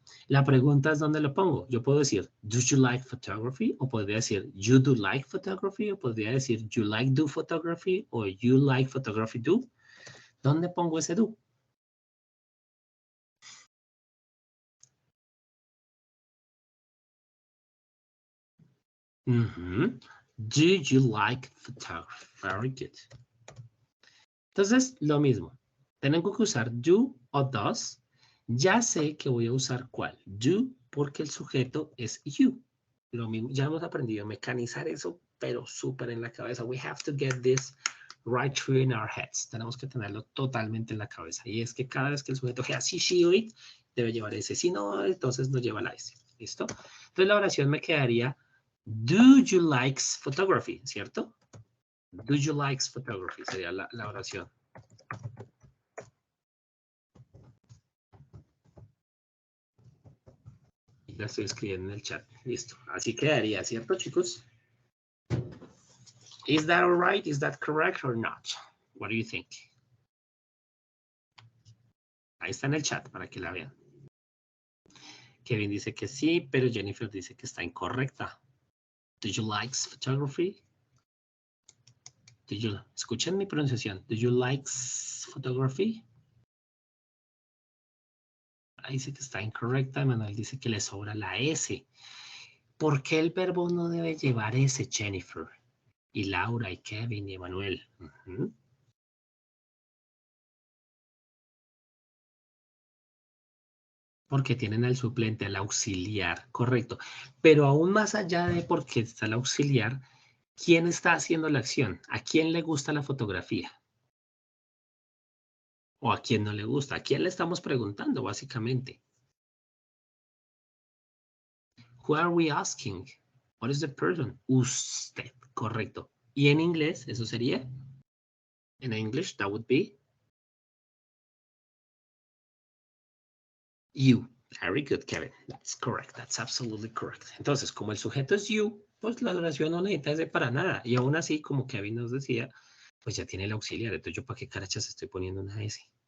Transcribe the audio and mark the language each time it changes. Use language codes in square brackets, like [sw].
[es] La pregunta es ¿dónde lo pongo? Yo puedo decir, [en] do you like photography? [es] O podría decir, [en] you do like photography? O podría decir, you like do photography? O you like photography do? [es] ¿Dónde pongo ese do? [en] Do you like photography? Very good. [es] Entonces, lo mismo. Tengo que usar do o does. Ya sé que voy a usar cuál. Do porque el sujeto es you. Lo mismo, ya hemos aprendido a mecanizar eso, pero súper en la cabeza. [en] We have to get this right through in our heads. [es] Tenemos que tenerlo totalmente en la cabeza. Y es que cada vez que el sujeto he, she, she o it, debe llevar ese. Si no, entonces no lleva la S. ¿Listo? Entonces la oración me quedaría, [en] do you like photography? [es] ¿Cierto? [en] Do you like photography? [es] Sería la oración. La estoy escribiendo en el chat. Listo. Así quedaría, ¿cierto, chicos? [en] Is that all right? Is that correct or not? What do you think? [es] Ahí está en el chat para que la vean. Kevin dice que sí, pero Jennifer dice que está incorrecta. [en] Do you like photography? [es] Escuchen mi pronunciación. [en] Do you like photography? [es] Ahí dice que está incorrecta. Manuel dice que le sobra la S. ¿Por qué el verbo no debe llevar S, Jennifer? Y Laura, y Kevin, y Emanuel. Porque tienen al suplente, al auxiliar, correcto. Pero aún más allá de porque está el auxiliar, ¿quién está haciendo la acción? ¿A quién le gusta la fotografía? ¿O a quién no le gusta? ¿A quién le estamos preguntando, básicamente? [en] Who are we asking? What is the person? [es] Usted, correcto. ¿Y en inglés eso sería? [en] En English, that would be you. Very good, Kevin. That's correct. That's absolutely correct. [es] Entonces, como el sujeto es you, pues la oración no necesita ese para nada. Y aún así, como Kevin nos decía, pues ya tiene el auxiliar. Entonces, ¿yo para qué carachas estoy poniendo una S?